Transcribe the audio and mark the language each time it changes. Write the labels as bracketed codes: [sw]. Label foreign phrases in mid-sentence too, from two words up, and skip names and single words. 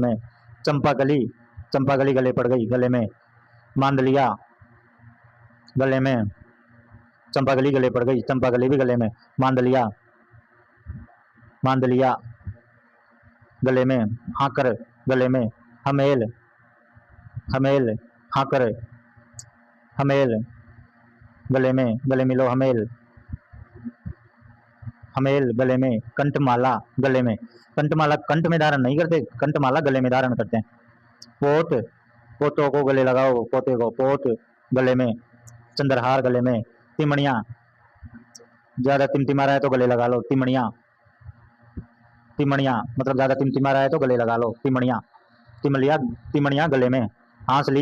[hi] में, चंपाकली, चंपाकली गले पड़ गई गले में, मांदलिया गले में, चंपाकली गले पड़ गई, चंपाकली भी गले में, मांदलिया, मांदलिया गले में, हाकर गले में, हमेल, हमेल, हाकर, हमेल गले में, गले मिलो हमेल, हमेल गले में, कंठमाला गले में, कंठमाला कंठ में धारण नहीं करते, कंठमाला गले में धारण करते हैं। पोत, पोतों को गले लगाओ, पोते को पोत गले में, चंद्रहार गले में, तिमणिया, ज्यादा टिमटिमा रहा है तो गले लगा लो, तिमणिया, तिमणिया मतलब ज्यादा टिमटिमा रहा है तो गले लगा लो, तिमणिया, तिमलिया, तिमणिया गले में, हांसली